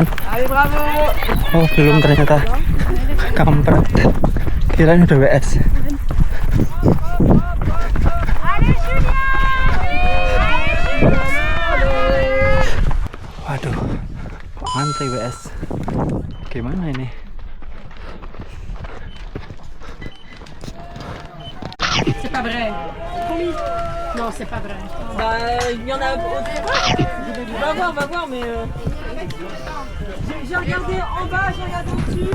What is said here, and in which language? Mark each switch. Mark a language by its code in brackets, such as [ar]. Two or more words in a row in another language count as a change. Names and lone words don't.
[id] Oh belum ternyata. Kampret. Kirain udah WS. Waduh, kok antri WS? Gimana ini? [fr] C'est pas vrai. Non, c'est pas vrai. Bah, il y en a autre. On va voir, mais. J'ai regardé en bas, j'ai regardé au-dessus.